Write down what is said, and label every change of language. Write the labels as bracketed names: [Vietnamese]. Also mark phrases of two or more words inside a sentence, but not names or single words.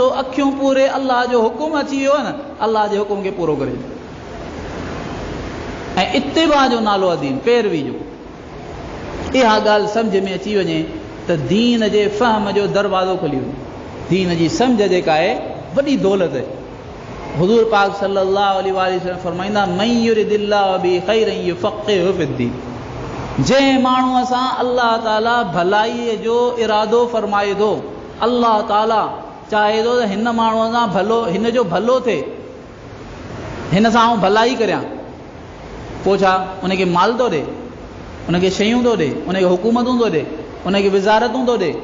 [Sindhi] अखियूं पूरे अलाह जो हुकुम अची वियो आहे न, अलाह जे हुकुम खे पूरो करे। ऐं इत्तिबा जो नालो आहे दीन, पैरवी जो। इहा ॻाल्हि सम्झ में अची वञे त दीन जे फ़हम जो दरवाज़ो खुली वञे। दीन जी सम्झ जेका आहे वॾी दौलत आहे। [Arabic] حضور پاڪ صلى الله عليه وسلم فرمائيندا، من يرد الله به خيرا يفقهه في الدين. [Sindhi] जंहिं माण्हूअ सां अल्लाह ताला भलाईअ जो इरादो फरमाए थो, अल्लाह ताला चाहे थो त हिन माण्हूअ सां भलो, हिन जो भलो थिए, हिन सां आउं भलाई करियां, पोइ छा उनखे माल थो ॾे, उनखे शयूं थो ॾे, उनखे हुकूमतूं थो ॾे, उनखे विज़ारतूं थो ॾे?